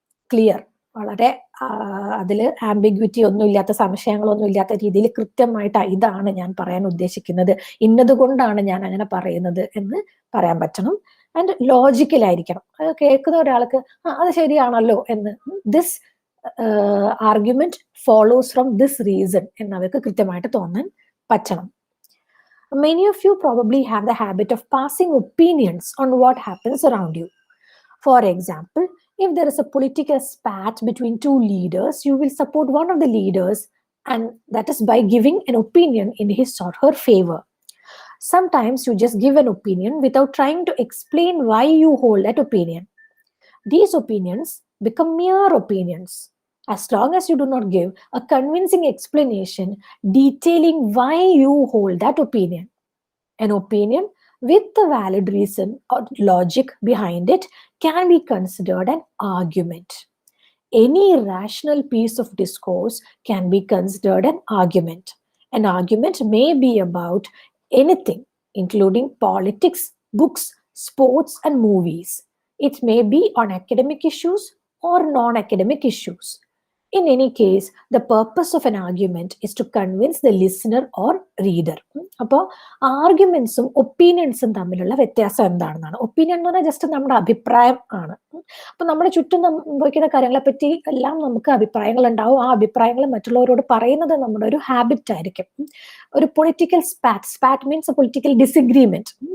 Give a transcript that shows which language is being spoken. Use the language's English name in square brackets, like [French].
[Malayalam] Clear, വളരെ അതിൽ ambiguity ഒന്നും ഇല്ലാത്ത, സംശയങ്ങളൊന്നും ഇല്ലാത്ത രീതിയിൽ കൃത്യമായിട്ട് ഇതാണ് ഞാൻ പറയാൻ ഉദ്ദേശിക്കുന്നത്, ഇന്നതുകൊണ്ടാണ് ഞാൻ അങ്ങനെ പറയുന്നത് എന്ന് പറയാൻ പറ്റണം. ആൻഡ് ലോജിക്കൽ ആയിരിക്കണം. അത് കേൾക്കുന്ന ഒരാൾക്ക് അത് ശരിയാണല്ലോ എന്ന്, [English] this argument follows from this reason [Malayalam] എന്ന് അവർക്ക് കൃത്യമായിട്ട് തോന്നാൻ പറ്റണം. [English] Many of you probably have the habit of passing opinions on what happens around you. For example, if there is a political spat between two leaders, you will support one of the leaders, and that is by giving an opinion in his or her favor. Sometimes you just give an opinion without trying to explain why you hold that opinion. These opinions become mere opinions. As long as you do not give a convincing explanation detailing why you hold that opinion. An opinion with a valid reason or logic behind it can be considered an argument. Any rational piece of discourse can be considered an argument. An argument may be about anything, including politics, books, sports, and movies. It may be on academic issues or non-academic issues. In any case, the purpose of an argument is to convince the listener or reader. [Malayalam] അപ്പോൾ ആർഗ്യുമെന്റ്സും ഒപ്പീനിയൻസും തമ്മിലുള്ള വ്യത്യാസം എന്താണെന്നാണ്. Opinion എന്ന് പറഞ്ഞാൽ just നമ്മുടെ അഭിപ്രായം ആണ്. അപ്പൊ നമ്മുടെ ചുറ്റും സംഭവിക്കുന്ന കാര്യങ്ങളെ പറ്റി എല്ലാം നമുക്ക് അഭിപ്രായങ്ങൾ ഉണ്ടാവും. ആ അഭിപ്രായങ്ങൾ മറ്റുള്ളവരോട് പറയുന്നത് നമ്മുടെ ഒരു ഹാബിറ്റ് ആയിരിക്കും. [English] ഒരു political spat means political disagreement.